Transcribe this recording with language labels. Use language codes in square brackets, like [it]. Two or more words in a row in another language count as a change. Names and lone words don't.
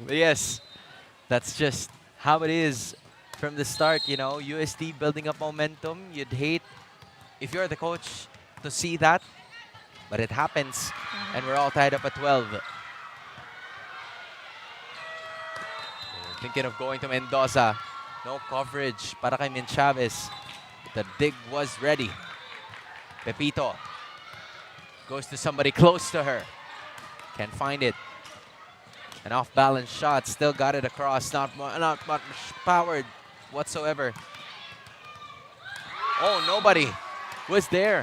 [en] But yes, that's just how it is from the start, UST building up momentum. You'd hate, if you're the coach, to see that. But it happens, and we're all tied up at 12. Thinking of going to Mendoza. No coverage [tl] para kay [en] Min Chavez. The dig was ready. Pepito goes to somebody close to her. Can't find it. An off-balance shot, still got it across. Not much powered whatsoever. Oh, nobody was there.